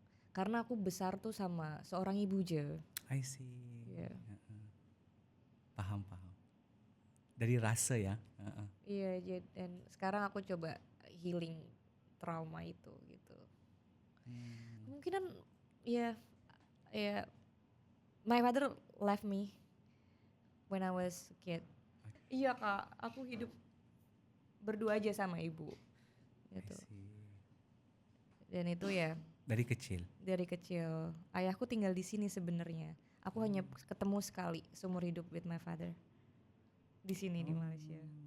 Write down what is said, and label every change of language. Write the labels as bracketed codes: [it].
[id] Karena aku besar tuh sama seorang ibu je. [en] I see. [id] Iya. Paham. Dari rasa ya. Iya, dan sekarang aku coba healing trauma itu gitu. Kemungkinan ya [en] my father left me when I was a kid. [id] Iya Kak, aku hidup berdua aja sama ibu gitu. [en] I see. [id] Dan itu ya Dari kecil. dari kecil. Ayahku tinggal di sini sebenarnya. Aku hanya ketemu sekali seumur hidup [en] with my father. [id] Di sini di Malaysia.